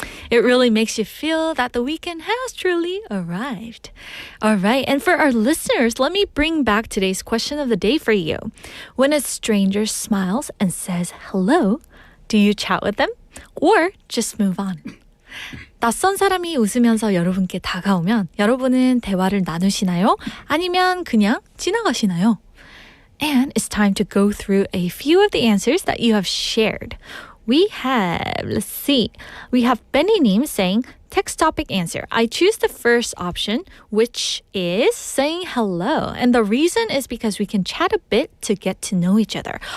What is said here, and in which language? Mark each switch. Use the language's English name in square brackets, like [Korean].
[English] It really makes you feel that the weekend has truly arrived. All right, and for our listeners, let me bring back today's question of the day for you. When a stranger smiles and says hello, do you chat with them or just move on? [Korean] 낯선 사람이 웃으면서 여러분께 다가오면 여러분은 대화를 나누시나요? 아니면 그냥 지나가시나요? [English] And it's time to go through a few of the answers that you have shared. We have, let's see, we have Benny님 saying, text topic answer. I choose the first option, which is saying hello. And the reason is because we can chat a bit to get to know each other.